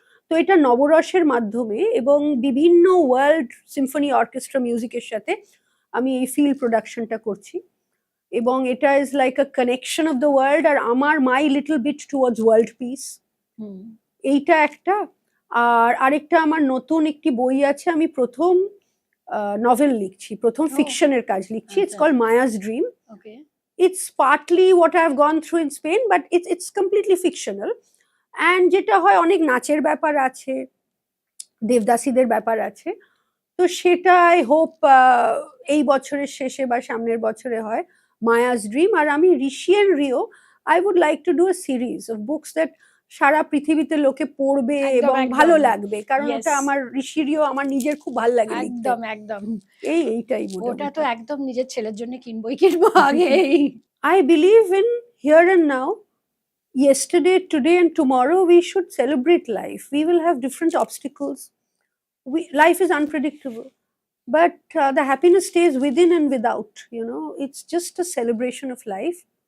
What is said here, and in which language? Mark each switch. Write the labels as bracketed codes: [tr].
[bn] তো এটা নবরসের মাধ্যমে এবং বিভিন্ন ওয়ার্ল্ড সিম্ফনি অর্কেস্ট্রা মিউজিকের সাথে আমি এই ফিল প্রোডাকশনটা করছি, এবং এটা [en] is like a connection of the world, [bn] আর আমার [en] my little bit towards world peace, [bn] এইটা একটা। আর আরেকটা, আমার নতুন একটি বই আছে, আমি প্রথম নভেল লিখছি, প্রথম ফিকশনের কাজ লিখছি। [en] It's call Maya's dream. It's partly what I've gone through in Spain, but it's completely fictional. [bn] And যেটা হয়, অনেক নাচের ব্যাপার আছে, দেবদাসীদের ব্যাপার আছে। তো সেটা [en] I hope [bn] এই বছরের শেষে বা সামনের বছরে হয়, মায়াস ড্রিম। আর আমি ঋষি and Rio, [en] I would like to do a series of books that [bn] সারা পৃথিবীতে লোকে পড়বে এবং ভালো লাগবে, কারণ ওটা আমার ঋষি রিও আমার নিজের খুব ভালো লাগে লিখতে। একদম একদম এইটাই ওটা তো একদম নিজের ছেলের জন্য কিনবো আগে। [en] I believe in here and now. Yesterday, today and tomorrow we should celebrate life. We will have different obstacles. Life is unpredictable. but the happiness stays within and without. It's just a celebration of life,